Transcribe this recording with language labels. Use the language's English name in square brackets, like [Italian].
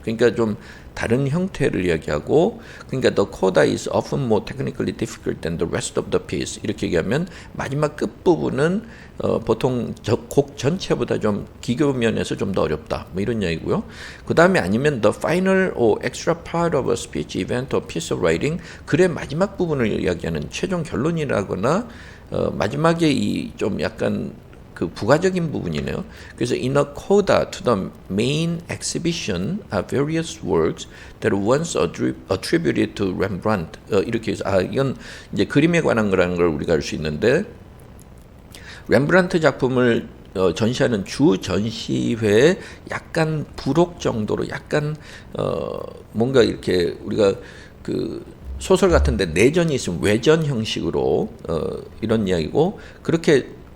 [Korean] 그러니까 좀 다른 형태를 이야기하고 그러니까 [English] the coda is often more technically difficult than the rest of the piece [Korean] 이렇게 얘기하면 마지막 끝부분은 보통 곡 전체보다 좀 기교 면에서 좀 더 어렵다 뭐 이런 이야기고요. 그 다음에 아니면 [English] the final or extra part of a speech event or piece of writing [Korean] 글의 마지막 부분을 이야기하는 최종 결론이라거나 마지막에 이 좀 약간 그 부가적인 부분이네요. 그래서 [English] in a coda to the main exhibition are various works that once attributed to Rembrandt. [Korean] 이렇게 해서 이건 이제 그림에 관한 거라는 걸 우리가 알 수 있는데 렘브란트 작품을 전시하는 주 전시회에 약간 부록 정도로 약간 뭔가 이렇게 우리가 그 소설 같은데 내전이 있으면 외전 형식으로 이런 이야기고 그렇게